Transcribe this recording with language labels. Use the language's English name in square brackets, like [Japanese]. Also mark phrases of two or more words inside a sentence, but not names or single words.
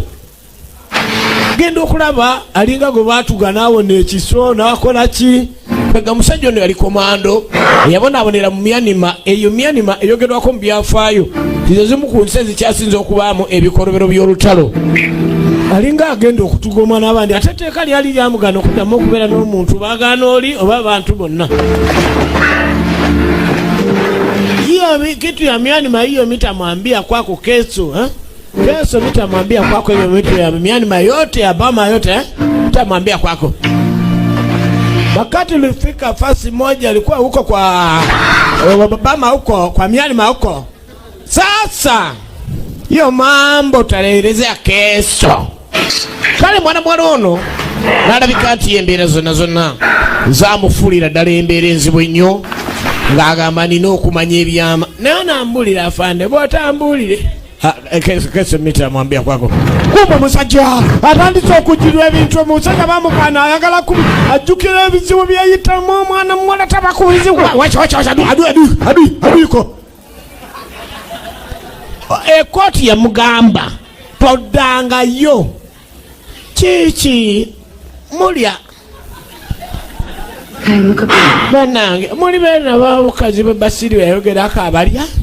[Ganda] Genda okulaba alinga gwe baatuga naawo n'ekiso n'akola ki pega musajja ono yali komando eyabonaabonera mu Myanima. Eyo Myanima eyogerwako mu byafaayo tizo zimu ku nsi ezikyasinze okubaamu ebikolobero by'olutalo. Alinga agenda okutugoma n'abandi ate etteeka lyali lyamugana okuddamu okubeera n'omuntu baagaana oli oba abantu bonna. [Swahili] Hiyo kitu ya Myanima hiyo mitamwambia kwako kesho kesho mitamwambia kwako hiyo vitu ya Myanima yote ya Bama yote mitamwambia kwako. Wakati ulifika fasi moja alikuwa huko kwa Bama huko kwa Myanima huko. Sasa hiyo mambo tutaelezea kesho. [Ganda] Kale mwana ono nalabika nti embeera zonna zamufulira ddala embeera enzibu ennyo ng'agamba nina okumanya ebyama naye nambulira afande bw'otambulire [Swahili] kesho mitamwambia kwako. [Ganda] Kumbe musajja atandise okujjirwa ebintu omusajja bamukaana ayagala ajjukira ebizibu byeyitamu omwana muwala tabakuulizibwa aduiko ekkooti yamugamba toddangayo kiki mulya banange muli beena babukazi bebasiri yayogerako abalya.